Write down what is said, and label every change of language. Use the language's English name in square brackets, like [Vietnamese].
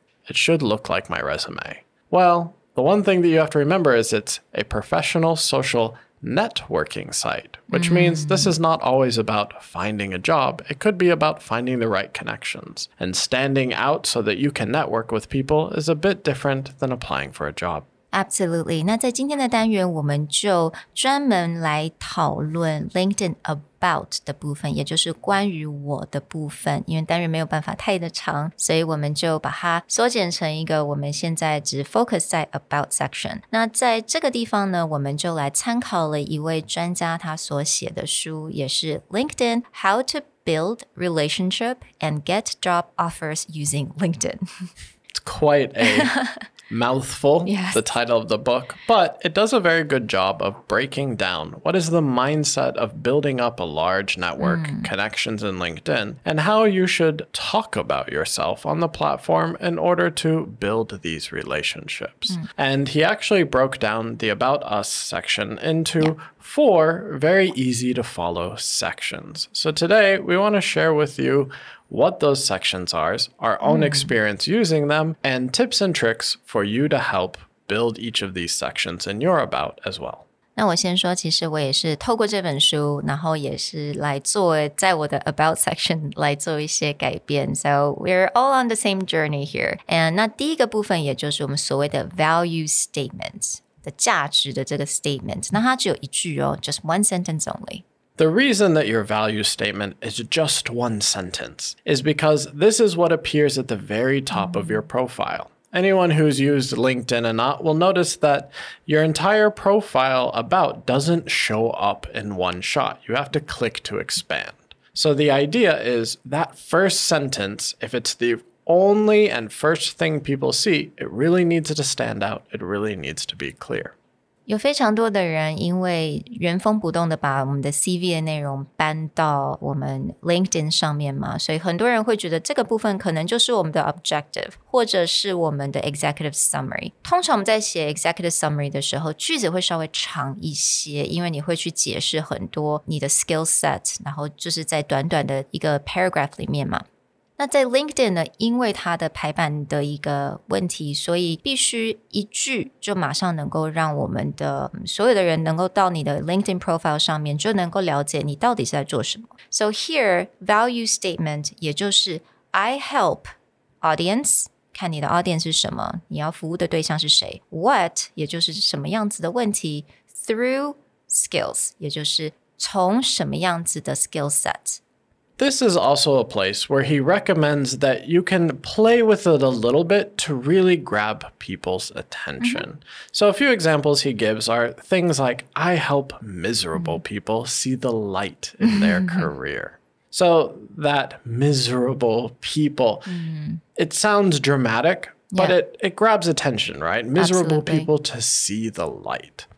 [English] It should look like my resume. Well, the one thing that you have to remember is it's a professional social networking site, which means this is not always about finding a job. It could be about finding the right connections. And standing out so that you can network with people is a bit different than applying for a job. Absolutely. [Chinese] 那在今天的单元，我们就专门来讨论 LinkedIn About 的部分，也就是关于我的部分。因为单元没有办法太的长，所以我们就把它缩减成一个我们现在只 focus 在 About section。那在这个地方呢，我们就来参考了一位专家他所写的书，也是 LinkedIn How to Build Relationship and Get Job Offers Using LinkedIn. [English] It's quite a mouthful, yes. The title of the book, but it does a very good job of breaking down what is the mindset of building up a large network, connections in LinkedIn, and how you should talk about yourself on the platform in order to build these relationships. And he actually broke down the About Us section into 4 very easy to follow sections. So today we want to share with you what those sections are, our own experience using them, and tips and tricks for you to help build each of these sections in your About as well. [Chinese] 那我先说，其实我也是透过这本书，然后也是来做在我的 About section 来做一些改变。 [English] So we're all on the same journey here. [Chinese] And 那第一个部分，也就是我们所谓的 value statement 的价值的这个 statement， 那它只有一句哦 ， [English] just one sentence only.The reason that your value statement is just one sentence is because this is what appears at the very top of your profile. Anyone who's used LinkedIn or not will notice that your entire profile about doesn't show up in one shot. You have to click to expand. So the idea is that first sentence, if it's the only and first thing people see, it really needs to stand out. It really needs to be clear. [Chinese] 有非常多的人因为原封不动的把我们的 CV 的内容搬到我们 LinkedIn 上面嘛，所以很多人会觉得这个部分可能就是我们的 objective 或者是我们的 executive summary。通常我们在写 executive summary 的时候，句子会稍微长一些，因为你会去解释很多你的 skill set， 然后就是在短短的一个 paragraph 里面嘛。那在 LinkedIn 呢，因为它的排版的一个问题，所以必须一句就马上能够让我们的所有的人能够到你的 LinkedIn profile 上面就能够了解你到底是在做什么。 [English] So here, [Chinese] value statement 也就是 [English] I help audience, [Chinese] 看你的 audience 是什么，你要服务的对象是谁。 What 也就是什么样子的问题。 [English] Through skills [Chinese] 也就是从什么样子的 skill set。 [English] This is also a place where he recommends that you can play with it a little bit to really grab people's attention. So a few examples he gives are things like, I help miserable people see the light in their career. So that miserable people, it sounds dramatic, but it grabs attention, right? Miserable people to see the light.